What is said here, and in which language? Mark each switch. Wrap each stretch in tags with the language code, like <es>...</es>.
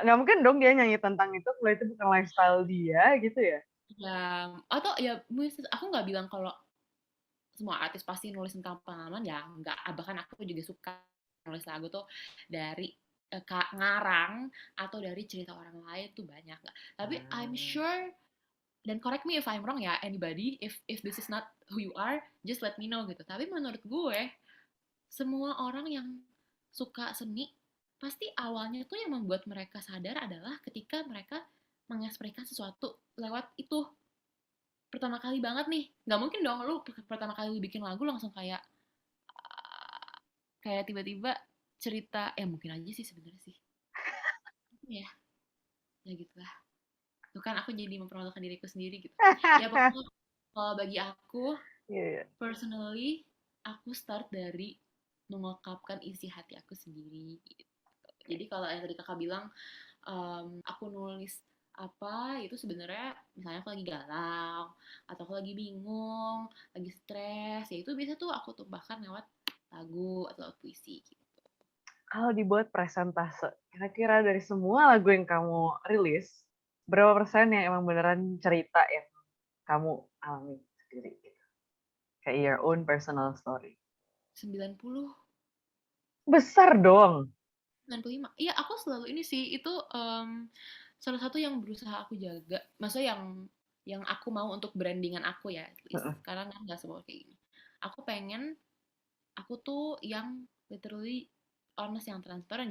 <id>Nggak mungkin dong dia nyanyi tentang itu kalau itu bukan lifestyle dia gitu ya. Ya, atau ya aku nggak bilang kalau semua artis pasti nulis tentang pengalaman, ya enggak. Bahkan aku juga suka nulis lagu tuh dari ngarang atau dari cerita orang lain tuh banyak nggak.</id> <en>Tapi I'm sure, dan correct me if I'm wrong ya, anybody, if this is not who you are, just let me know gitu.</en> <id>Tapi menurut gue, semua orang yang suka seni pasti awalnya tuh yang membuat mereka sadar adalah ketika mereka mengekspresikan sesuatu lewat itu. Pertama kali banget nih, nggak mungkin dong lu pertama kali lu bikin lagu langsung kayak tiba-tiba cerita, mungkin aja sih sebenarnya sih ya, ya gitulah. Tuh kan aku jadi mempermalukan diriku sendiri gitu. Ya pokoknya kalau bagi aku, Iya. personally, aku start dari mengungkapkan isi hati aku sendiri gitu. Jadi kalau yang tadi kakak bilang, aku nulis apa itu sebenarnya, misalnya aku lagi galau atau aku lagi bingung, lagi stres, ya itu biasa tuh aku tumpahkan lewat lagu atau lewat puisi gitu. Kalau dibuat presentase, kira-kira dari semua lagu yang kamu rilis, berapa persen yang emang beneran cerita yang kamu alami sendiri gitu?</id> <en>Kayak your own personal story.</en> <id>90, Besar dong. 95. Iya, aku selalu ini sih, itu salah satu yang berusaha aku jaga. Maksudnya yang aku mau untuk brandingan aku ya, at least. Karena kan nggak semua kayak gini. Aku pengen, aku tuh yang literally honest, yang transparan.</id>